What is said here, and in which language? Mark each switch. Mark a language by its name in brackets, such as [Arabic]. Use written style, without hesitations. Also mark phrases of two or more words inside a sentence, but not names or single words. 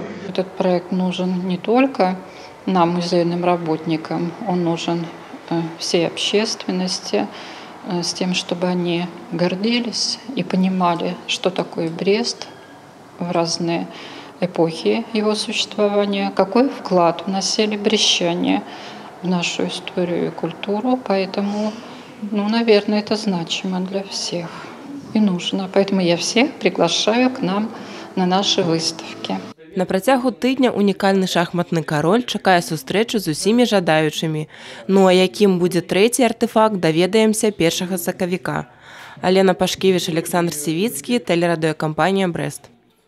[Russian] Этот проект нужен не только нам, музейным работникам, он нужен всей общественности, с тем, чтобы они гордились и понимали, что такое Брест в разные эпохи его существования, какой вклад вносили брестчане в нашу историю и культуру. Поэтому, наверное, это значимо для всех и нужно. Поэтому я всех приглашаю к нам на наши выставки. [Belarusian] На працягу тыдня унікальны шахматны кароль чакае сустрэчу з усімі жадаючымі. А якім будзе трэці артефакт, даведаемся 1 сакавіка. Алена Пашкевіч, Александр Сівіцкі, тэлерадыёкампанія «Брэст».